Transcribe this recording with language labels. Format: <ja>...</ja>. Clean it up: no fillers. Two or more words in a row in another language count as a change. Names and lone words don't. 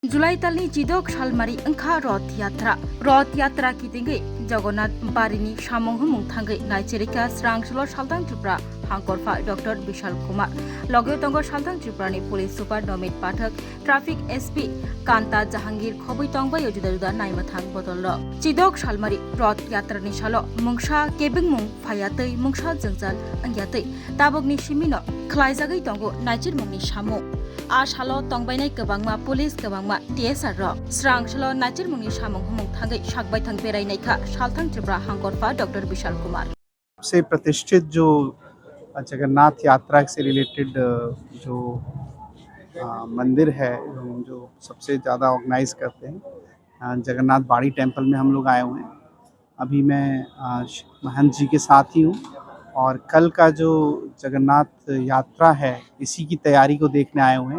<trp>जुलाई तलनी जिदोक सालमारी अंखा रथ यात्रा की दिंगे जगन्नाथ बारिनी सामंग हुमुंग थांगे नाइचेरिका स्रांगसलो सालदां त्रिपुरा हांगकरफा डॉक्टर विशाल कुमार लगे तंगो सालदां त्रिपुरानि पुलिस सुपार नमित पाठक</trp> <en>traffic SP</en> <trp>कांता जहांगीर खबै तंगबाय जुदा जुदा नायमाथां बदल जिदोक सालमारी रथ यात्रानि सालो मुंगसा केबिं मुं फायातै मुंगसा जोंजाल अंग्यातै ताबकनि सिमिनो खलायजागै तंगो नाइचेर मुंगनि सामु आसालो तंबायनाय गोबांमा पुलिस गोबांमा टीएसआर स्रांगसलो नाइचेर मुंगनि सामंग हुमुंग थांगै सागबाय थां बेरायनायखा सालथां त्रिपुरा हांगकरफा डॉक्टर विशाल कुमार</trp> <hi>से प्रतिष्ठित जो जगन्नाथ यात्रा से रिलेटेड जो मंदिर है जो सबसे ज़्यादा ऑर्गेनाइज करते हैं जगन्नाथ बाड़ी टेम्पल में हम लोग आए हुए हैं। अभी मैं महंत जी के साथ ही हूँ और कल का जो जगन्नाथ यात्रा है इसी की तैयारी को देखने आए हुए हैं।</hi>